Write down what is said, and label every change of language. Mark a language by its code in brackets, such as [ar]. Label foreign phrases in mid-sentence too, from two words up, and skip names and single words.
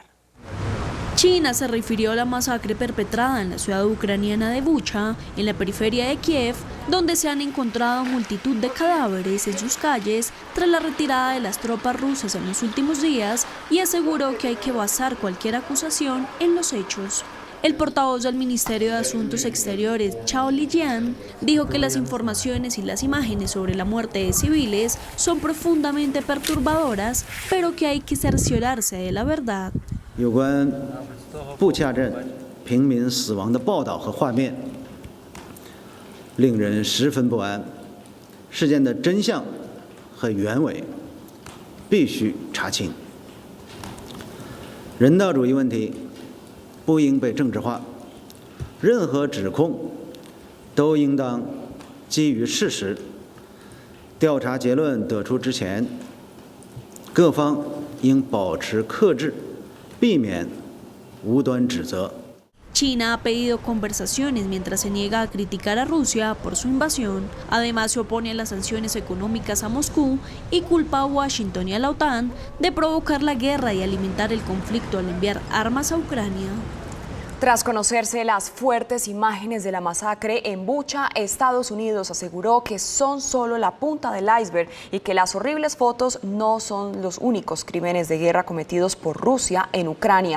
[es] China se refirió a la masacre perpetrada en la ciudad ucraniana de Bucha, en la periferia de Kiev, donde se han encontrado multitud de cadáveres en sus calles tras la retirada de las tropas rusas en los últimos días, y aseguró que hay que basar cualquier acusación en los hechos. El portavoz del Ministerio de Asuntos Exteriores, Zhao Lijian, dijo que las informaciones y las imágenes sobre la muerte de civiles son profundamente perturbadoras, pero que hay que cerciorarse de la verdad. [zh] 有关布恰镇平民死亡的报道和画面，令人十分不安。事件的真相和原委必须查清。人道主义问题不应被政治化，任何指控都应当基于事实。调查结论得出之前，各方应保持克制。避免无端指责。 [es] China ha pedido conversaciones mientras se niega a criticar a Rusia por su invasión. Además, se opone a las sanciones económicas a Moscú y culpa a Washington y a la OTAN de provocar la guerra y alimentar el conflicto al enviar armas a Ucrania. Tras conocerse las fuertes imágenes de la masacre en Bucha, Estados Unidos aseguró que son solo la punta del iceberg y que las horribles fotos no son los únicos crímenes de guerra cometidos por Rusia en Ucrania.